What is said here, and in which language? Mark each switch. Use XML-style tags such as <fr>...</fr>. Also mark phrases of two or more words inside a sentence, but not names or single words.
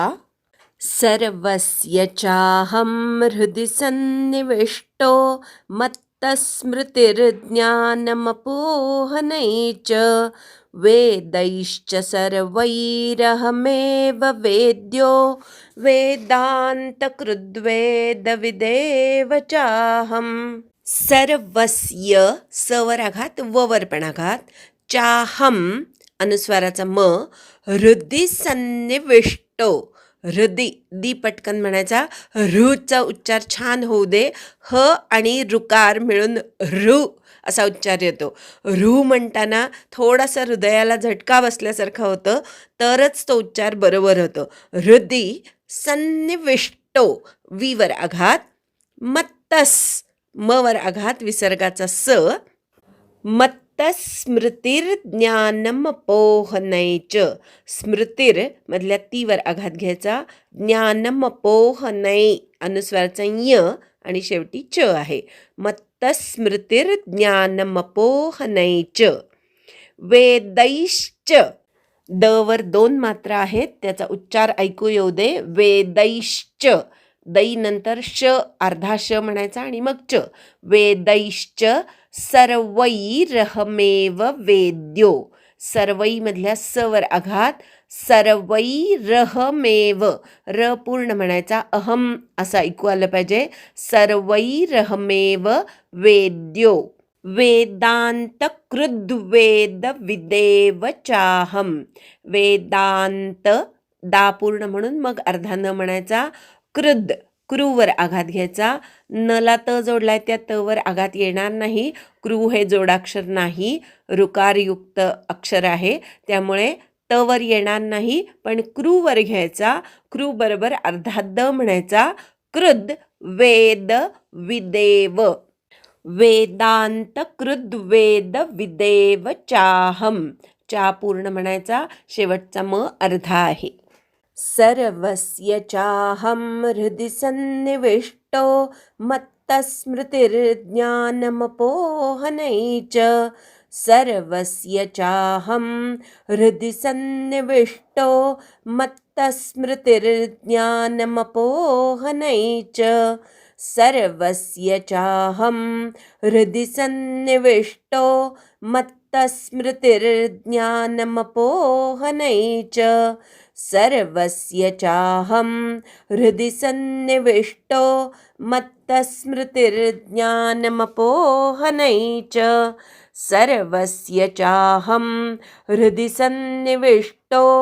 <sa>सर्वस्य चाहं हृदि सन्निविष्टो मत्तस्मृतिर्ज्ञानमपोहनै च वेदैश्च सर्वैरहमेव वेद्यो वेदान्तकृद्वेदविदेव चाहम्.</sa> <mr>सर्वस्य सवर आघात ववर पण आघात चाहम अनुस्वाराचा म</mr> <sa>हृदि सन्निविष्टो</sa> <mr>हृदि दी पटकन म्हणायचा ऋचा उच्चार छान होऊ दे ह आणि ऋकार मिळून ऋ असा उच्चार येतो. ऋ म्हणताना थोडासा हृदयाला झटका बसल्यासारखं होतं तरच तो उच्चार बरोबर होतो.</mr> <sa>हृदि सन्निविष्टो</sa> <mr>वीवर आघात मत्तस मवर आघात विसर्गाचा स मत्तस्मृतिर्ज्ञानमपोहनैच स्मृतिर मधल्या तीवर आघात घ्यायचा ज्ञानमपोहनै अनुस्वाराचा य आणि शेवटी च आहे.</mr> <sa>मत्तस्मृतिर्ज्ञानमपोहनैच वेदैश्च</sa> <mr>द वर 2 मात्रा आहेत त्याचा उच्चार ऐकू येऊ दे. वेदैश्च दै नंतर श अर्धा श म्हणायचा आणि मग च</mr> <sa>वेदैश्च सर्वैरहमेव वेद्यो</sa> <mr>सर्वै मधल्या स वर आघात सर्वैरहमेव र पूर्ण म्हणायचा अहम असं ऐकू आलं पाहिजे.</mr> <sa>सर्वैरहमेव वेद्यो वेदांत कृद्वेद विदेव चाहम</sa> <mr>वेदांत दा पूर्ण म्हणून मग अर्धा न म्हणायचा. कृद क्रूवर आघात घ्यायचा. नला त जोडलाय त्या तवर आघात येणार नाही. क्रू हे जोडाक्षर नाही ऋकारयुक्त अक्षर आहे त्यामुळे तवर येणार नाही पण क्रूवर घ्यायचा. क्रू बरोबर अर्धा द म्हणायचा.</mr> <sa>कृद वेद विदेव वेदांत कृद्वेद विदेव चाहम</sa> <mr>चा पूर्ण म्हणायचा शेवटचा म अर्धा आहे.</mr> <sa>सर्वस्य चाहं हृदि सन्निविष्टो मत्तस्मृतिर्ज्ञानमपोहनै च सर्वस्य चाहं हृदि सन्निविष्टो मत्तस्मृतिर्ज्ञानमपोहनै च सर्वस्य चाहं हृदि सन्निविष्टो मत्तस्मृतिर्ज्ञानमपोहनै च सर्वस्य चाहं हृदि सन्निविष्टो मत्तस्मृतिर्ज्ञानमपोहनै च सर्वस्य चाहं हृदि सन्निविष्टो</sa>